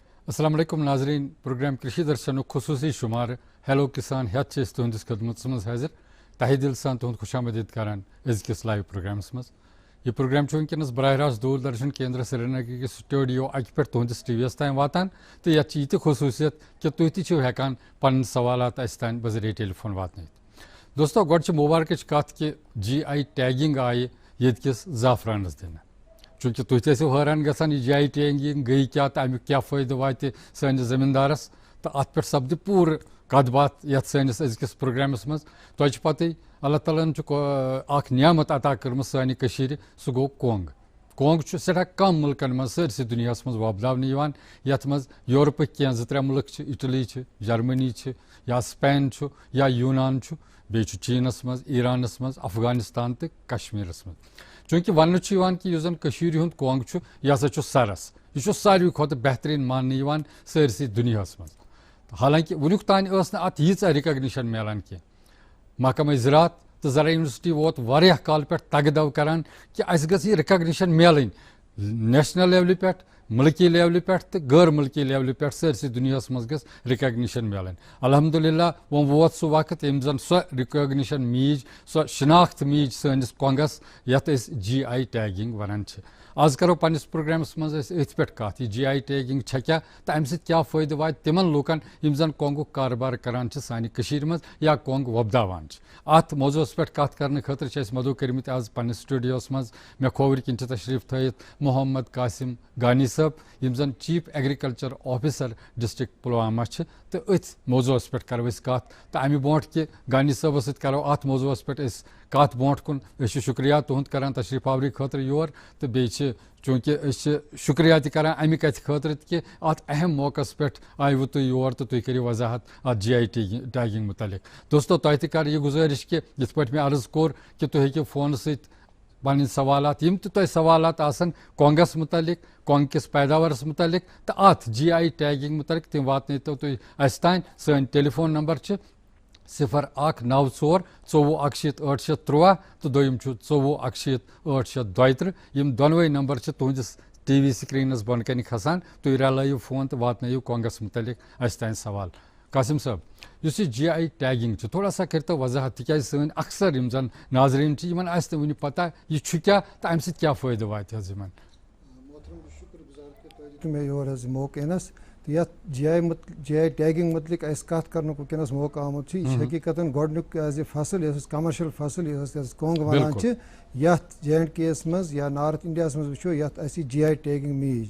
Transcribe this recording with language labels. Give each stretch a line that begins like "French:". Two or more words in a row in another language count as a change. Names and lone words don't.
Kashmiri: السلام علیکم ناظرین، پروگرام کرشی درشن خصوصی شمار ہیلو کسان ہیت تہندس خدمت مز حاضر تہ دل سان تہد خوش آمدید کران ازکس لائیو پروگرامس مز. یہ پروگرام ونکس براہ راست دوردرشن کیندر سری نگر کس سٹوڈیو اکہ پہ تہندس ٹی وی یس تام واتان تو یت یہ خصوصیت کہ تھی تہ ہیکان پن سوالات اس تان بذریعہ ٹیلی فون واتن. دوستو گوڈ مبارکچ کت کہ
English: GI tagging
Kashmiri: آئی یت کس زعفرانس دن، چونکہ تھی تیسو حیران گژھان یہ
English: GI tagging
Kashmiri: گئی کیا تو امیک کیا فائدہ واتہ سانس زمیندارس تو ات پہ سپد پور کت بات یت سانس ازکس پروگرامس مز. تہ پتہ اللہ تعالیٰ اخ نعمت عطا کرم سانہ کشیر سہ گو کونگ. کونگ سٹھا کم ملکن مز سرسی دنیا مز وۄپداونہٕ یت مز یورپک کی زٕ ترٛےٚ ملک اٹلی جرمنی یا سپین یا یونان بیٚیہِ چینس مز ایرانس مز افغانستان تو کشمیرس مز. چونکہ ون کہ زن کشیر ہند کونگ یہ ہسا سرس یہ ساروی کھت بہترین ماننے سرسی دنیا مز. حالانکہ ونیک تان ات ییژاہ رکگنیشن ملان کی. محکمہ زراعت تو زرعی یونیورسٹی ووت واریاہ کال پہ تگ دو کران کہ اس گژھِ یہ رکگنیشن ملن
English: national level
Kashmiri: پہ ملکی لیولہ پہ تو غیر ملکی لیولہ پہ سرسی دنیا مز گژھِ رکگنیشن ملن. الحمدللہ وہ ووت سہ وقت یم زن سو رکگنیشن میج سو شناخت میج سانس کونگس یت
English: GI tagging
Kashmiri: ونان. آز کرو پنس پروگرامس مز ات پہ کت یہ
English: GI tagging
Kashmiri: کیا تو امہ سۭتۍ کیا فائدہ واتہِ تمن لوکن یم زن کونگُک کاربار کران سانہ کشیر مز یا کونگ وۄپداوان. ات موضوعس پہ کت کرنے خاطر مدعو کرمت آز پنس سٹوڈیوس مز مے کھوور کن تشریف تھٲیِتھ محمد قاسم گانی صٲب یم زن
English: chief agriculture officer district
Kashmiri: پلوامہ تو ات موضوعس پہ کرو کت تو امہ برونٹھ کہ گانی صٲبس سۭتۍ کرو ات موضوعس پہ کت برونٹھ کن شکریہ تہد کران تشریف آوری خاطر یور تو بیٚیہِ چونکہ شکریہ تہ کران امہ کتھ خاطر کہ ات اہم موقع پہ آیو تھی یور تو تھی کرو وضاحت ات
English: GI tagging
Kashmiri: متعلق. دوستو تہ تہ کر یہ گزارش کہ یت پہ میں عرض کور کہ تھی ہیٚکِو فون ست پن سوالات یم تہ سوالات آسن کونگس متعلق کونگ کس پیداوارس متعلق تو ات
English: GI tagging
Kashmiri: متعلق تم واتنو تھی اس تان. سن
English: telephone number
Kashmiri: 0194 24 813 تو دویم 24 832. یم دونوے نمبر تہندس
English: TV screen
Kashmiri: بن کن کھسان. تھی رلائیو فون تو واتنو کونگس متعلق اس تان سوال. قاسم صاحب اس
English: GI tagging
Urdu: تھوڑا سا
Kashmiri: کرتو وضاحت تکیاز سن اکثر یم زن ناظرین یمن آسہِ نہٕ وٕنہِ پتہ یہ کیا تو امہ سۭتۍ کیا فائدہ واتہِ حظ یمن. محترم شکر گزار کہ تُہۍ دِتوٗ مےٚ یور حظ موقع یِنس تو یتھ
English: GI tagging
Kashmiri: متعلق اس کت کرنُک وٕنکیٚنس موقع آمُت یہ حقیقتاً گۄڈنیُک
English: as a
Kashmiri: فصل یۄس کمرشل فصل یۄس کونگ ونان چھِ یتھ جے اینڈ کے یس مز یا نارتھ انڈیاہس مز وٕچھو یتھ اَسہِ
English: GI tagging
Kashmiri: میج.